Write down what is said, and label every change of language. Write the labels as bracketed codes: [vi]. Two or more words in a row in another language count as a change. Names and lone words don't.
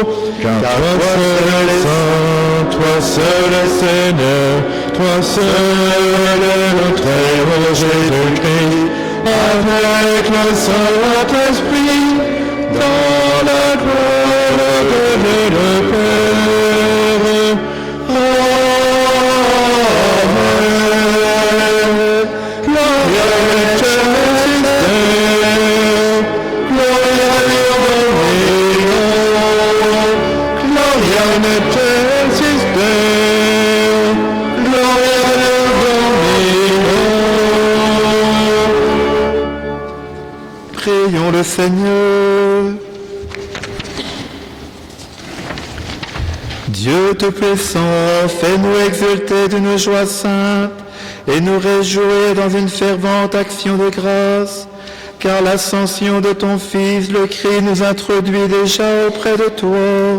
[fr] Car toi seul est saint, toi seul est Seigneur, toi seul est notre héros Jésus-Christ, avec le Saint-Esprit, dans la gloire de Dieu le Père. Amen. [la] Gloria in excelsis Deo, gloria in Domino, gloria in excelsis Deo, gloria in Domino. [fr] Prions le Seigneur. Dieu Tout-Puissant, fais-nous exulter d'une joie sainte et nous réjouir dans une fervente action de grâce, car l'ascension de ton Fils, le Christ, nous introduit déjà auprès de toi.